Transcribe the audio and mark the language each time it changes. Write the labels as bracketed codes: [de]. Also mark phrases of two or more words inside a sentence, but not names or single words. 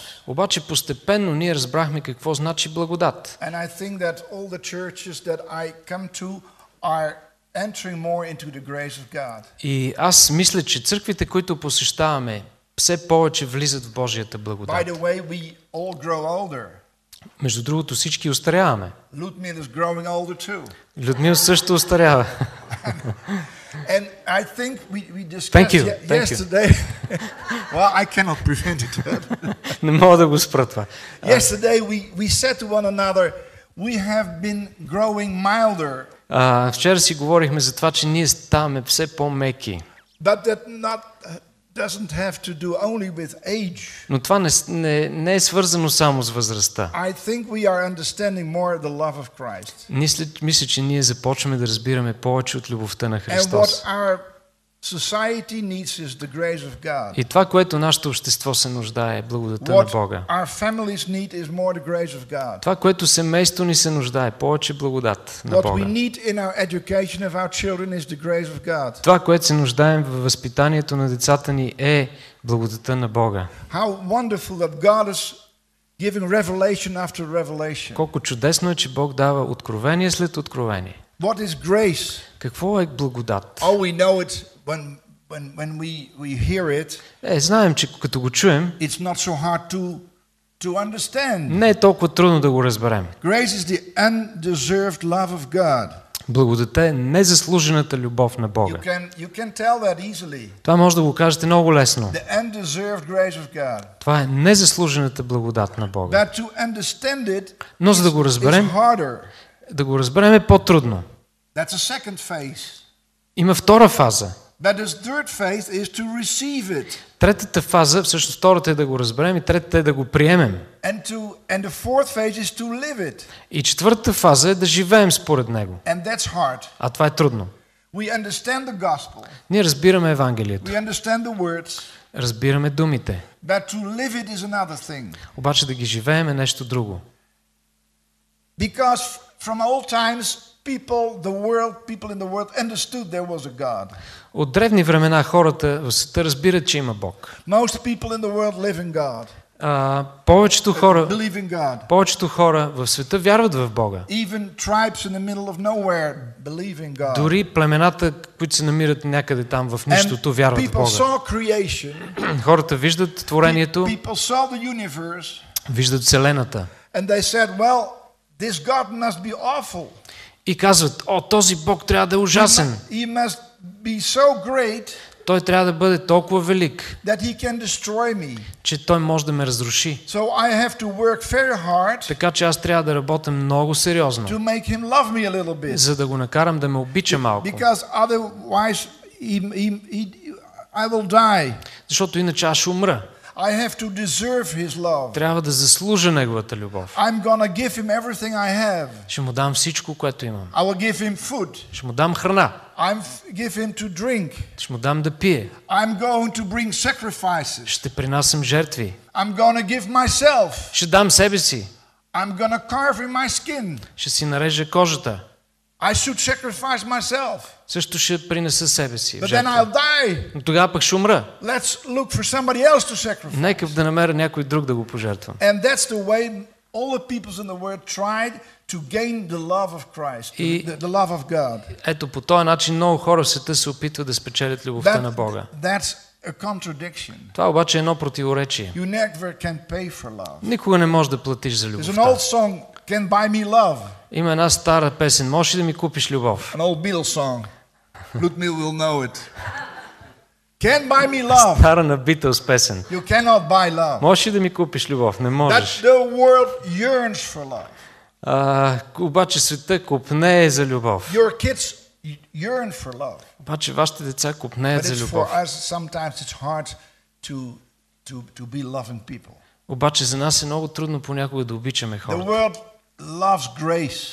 [bg] Обаче постепенно ние разбрахме какво значи благодат. [en] And I think that all the churches that I come to are entering more into the grace of God. [bg] И аз мисля, че църквите, които посещаваме, все повече влизат в Божията благодат. [en] By the way, we all grow older. [bg] Между другото, всички остаряваме. [en] Ludmil is growing older too. [bg] Людмил също остарява. [en] And I think we discussed yesterday. Well, I cannot prevent it. [bg] Не мога да го спра това. [en] Yesterday we said to one another, we have been growing milder. [bg] Вчера си говорихме за това, че ние ставаме все по-меки. [en] But that doesn't have to do only with age. [bg] Но това не е свързано само с възрастта. [en] I think we are understanding more the love of Christ. [bg] Мисля, че ние започваме да разбираме повече от любовта на [en] And [bg] Христос. [en] what our society needs is the grace of God. [bg] И това, което нашето общество се нуждае, е благодата на Бога. [en] Our families need is more the grace of God. [bg] Това, което семейство ни се нуждае, повече благодат на Бога. [en] What we need in our education of our children is the grace of God. [bg] Това, което се нуждаем във възпитанието на децата ни, е благодата на Бога. [en] How wonderful that God is giving revelation after revelation. [bg] Колко чудесно е, че Бог дава откровение след откровение. [en] What is grace? [bg] Какво е благодат? [en] Oh, we know it when when we hear it, [bg] Знаем, че като го чуем, [en] it's not so hard to understand. [bg] не е толкова трудно да го разберем. [en] Grace is the undeserved love of God. [bg] Благодата е незаслужената любов на Бога. [en] You can tell that easily. [bg] Това може да го кажете много лесно. [en] The undeserved grace of God. [bg] Това е незаслужената благодат на Бога. [en] But to understand it, [bg] Но за да го разберем, да го разберем е по-трудно. [en] That's a second phase. [bg] Има втора фаза. [en] But the third phase is to receive it. [bg] Третата фаза, всъщност втората е да го разберем и третата е да го приемем. [en] And the fourth phase is to live it. [bg] И четвъртата фаза е да живеем според него. [en] And that's hard. [bg] А това е трудно. [en] We understand the gospel. [bg] Ние разбираме Евангелието. [en] We understand the words. [bg] Разбираме думите. [en] But to live it is another thing. [bg] Обаче да ги живеем е нещо друго. [en] Because from old times people in the world understood there was a God. [bg] От древни времена хората в света разбират, че има Бог. [en] Most people in the world live in God. [bg] Повечето [en] Believe in God. [bg] хора в света вярват в Бога. [en] Even tribes in the middle of nowhere believe in God. [bg] Дори племената, които се намират някъде там в нищото, вярват в [en] People [bg] Бога. [en] saw creation. [bg] Хората виждат творението, [en] People saw the universe. [bg] виждат Вселената. [en] And they said, well, this God must be awful. [bg] И казват, този Бог трябва да е ужасен. [en] He must be so great. [bg] Той трябва да бъде толкова велик, [en] That he can destroy me. [bg] че той може да ме разруши. [en] So I have to work very hard. [bg] Така че аз трябва да работя много сериозно, [en] To make him love me a little bit. [bg] за да го накарам да ме обича малко. [en] Because otherwise I will die. [bg] Защото иначе аз ще умра. [en] I have to deserve his love. [bg] Трябва да заслужа неговата любов. [en] I'm gonna give him everything I have. [bg] Ще му дам всичко, което имам. [en] I will give him food. [bg] Ще му дам храна. [en] Give him to drink. [bg] Ще му дам да пие. [en] I'm going to bring sacrifices. [bg] Ще принасям жертви. [en] I'm gonna give myself. [bg] Ще дам себе си. [en] I'm gonna carve in my skin. [bg] Ще си нарежа кожата. [en] I should sacrifice myself. [bg] Също ще принеса себе си. [en] But then I'll die. [bg] Но тогава пък ще умра. [en] Let's look for somebody else to sacrifice. [bg] Нека да намеря някой друг да го пожертвам. [en] And that's the way all the peoples in the world tried to gain the love of Christ, the love of God. [bg] Ето по този начин много хора в света се опитват да спечелят любовта на Бога. [en] That's a contradiction. [bg] Това обаче е едно противоречие. [en] You never can pay for love. [bg] Никога не можеш да платиш за [en] There's [bg] любовта. [en] an old song, Can Buy Me Love. [bg] Има една стара песен, можеш ли да ми купиш любов? [en] An old Beatles song. Ludmilla will know it. Can buy me love. [bg] Стара на Beatles песен. [en] You cannot buy love. [bg] Можеш ли да ми купиш любов? Не можеш. [en] That the world yearns for love. [bg] Обаче света купнее за любов. [en] Your kids yearn for love. [bg] Обаче вашите деца купнеят за любов. [en] For us sometimes it's hard to be loving people. [bg] Обаче за нас е много трудно понякога да обичаме [en] The [bg] хората. [en] world loves grace.